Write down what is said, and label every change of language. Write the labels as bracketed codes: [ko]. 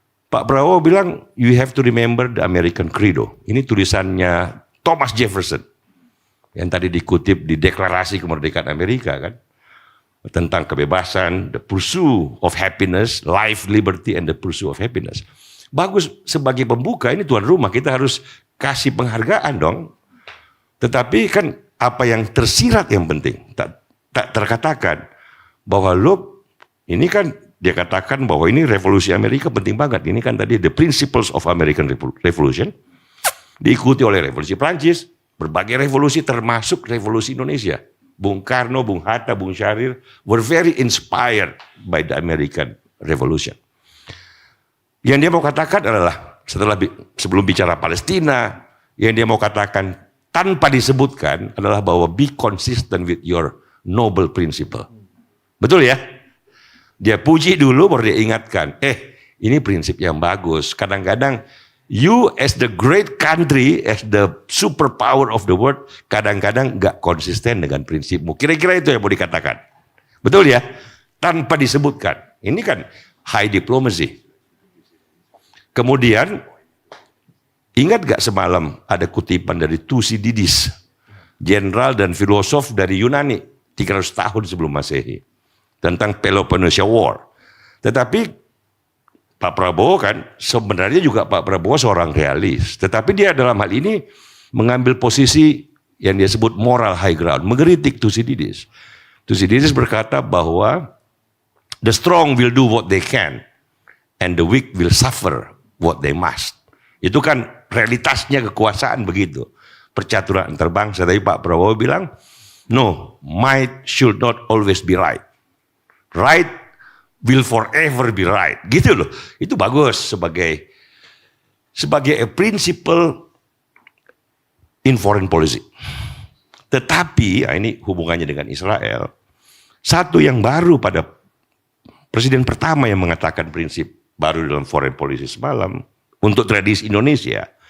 [en] Pak Prabowo [id] bilang, [en] you have to remember the American Credo. [id] Ini tulisannya Thomas Jefferson. Yang tadi dikutip di Deklarasi Kemerdekaan Amerika kan. Tentang kebebasan, [en] the pursuit of happiness, life, liberty, and the pursuit of happiness. [id] Bagus sebagai pembuka, ini tuan rumah, kita harus kasih penghargaan dong. Tetapi kan apa yang tersirat yang penting. Tak terkatakan bahwa ini kan dia katakan bahwa ini revolusi Amerika penting banget. Ini kan tadi [en] the principles of American Revolution. [id] Diikuti oleh revolusi Prancis, berbagai revolusi termasuk revolusi Indonesia. [en] Bung Karno, Bung Hatta, Bung Syahrir were very inspired by the American Revolution. [id] Yang dia mau katakan adalah sebelum bicara Palestina, Yang dia mau katakan tanpa disebutkan adalah bahwa [en] be consistent with your noble principle. [id] Betul ya? Dia puji dulu baru dia ingatkan, ini prinsip yang bagus. Kadang-kadang [en] you as the great country, as the superpower of the world, [id] kadang-kadang gak konsisten dengan prinsipmu. Kira-kira itu yang mau dikatakan. Betul ya? Tanpa disebutkan. Ini kan high diplomacy. Kemudian, ingat gak semalam ada kutipan dari Thucydides, jenderal dan filosof dari Yunani, 300 tahun sebelum Masehi, tentang Peloponnesian War. Tetapi Pak Prabowo kan, sebenarnya juga Pak Prabowo seorang realis. Tetapi dia dalam hal ini mengambil posisi yang dia sebut moral high ground, mengkritik Thucydides. [en] Thucydides [id] berkata bahwa [en] the strong will do what they can, and the weak will suffer what they must. [id] Itu kan realitasnya kekuasaan begitu. Percaturan antar bangsa. Tapi Pak Prabowo bilang, [en] no, might should not always be right. Right will forever be right. [id] Gitu loh. Itu bagus sebagai [en] a principle in foreign policy. [id] Tetapi, ini hubungannya dengan Israel, satu yang baru pada presiden pertama yang mengatakan prinsip baru dalam foreign policy semalam, untuk tradisi Indonesia,